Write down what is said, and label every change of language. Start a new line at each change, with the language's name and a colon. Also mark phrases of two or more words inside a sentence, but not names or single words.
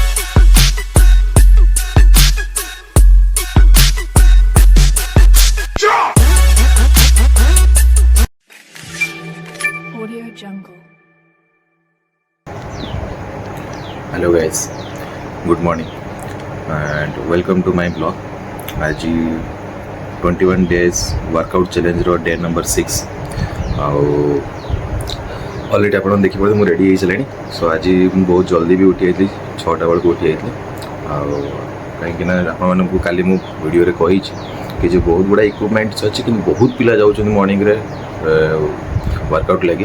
English: Audio Jungle. Hello guys, good morning and welcome to my blog.
Odia: आज 21
English: days workout challenge
Odia: रो
English: day number
Odia: 6 ଆଉ ऑलरेडी ଆପଣ ଦେଖିପାରୁଥିବେ ମୁଁ ରେଡ଼ି ହେଇସାରିଲିଣି। ସୋ ଆଜି ମୁଁ ବହୁତ ଜଲ୍ଦି ବି ଉଠି ଯାଇଥିଲି, 6ଟା ବେଳକୁ ଉଠି ଯାଇଥିଲି। ଆଉ କାହିଁକିନା ଆପଣମାନଙ୍କୁ କାଲି ମୁଁ ଭିଡ଼ିଓରେ କହିଛି କି ଯେ ବହୁତ ଗୁଡ଼ା ଇକ୍ୱିପମେଣ୍ଟସ୍ ଅଛି କିନ୍ତୁ ବହୁତ ପିଲା ଯାଉଛନ୍ତି ମର୍ଣ୍ଣିଂରେ ୱାର୍କଆଉଟ୍ ଲାଗି।